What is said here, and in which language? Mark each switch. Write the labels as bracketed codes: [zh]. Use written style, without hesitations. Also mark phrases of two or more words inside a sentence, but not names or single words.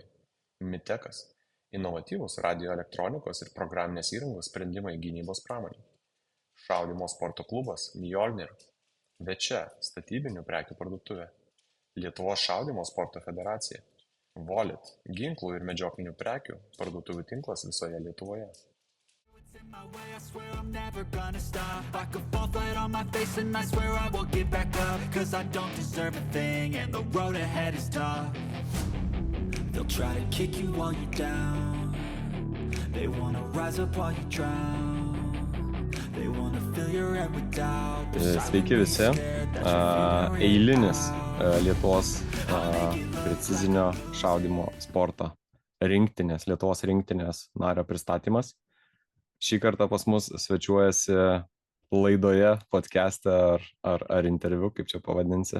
[lt] Mitekas – inovatyvūs radioelektronikos ir programinės įrangos sprendimai gynybos pramonei. Šaudymo sporto klubas Mjolnir. Večia – statybinių prekių parduotuvė. Lietuvos šaudymo sporto federacija. Volit – ginklų ir medžioklinių prekių parduotuvių tinklas visoje Lietuvoje. [en] In my way, I swear I'm never gonna stop. I could fall flat on my face and I swear I will get back up. Cause I don't deserve a thing and the road ahead is tough. They'll try to kick you while you're down. They wanna rise up while you drown. They wanna fill your head with doubt. [lt] Sveiki visi. Eilinis Lietuvos precizinio šaudymo sporto rinktinės, Lietuvos rinktinės nario pristatymas. Šį kartą pas mus svečiuojasi laidoje, podcast'e ar interviu, kaip čia pavadinsi.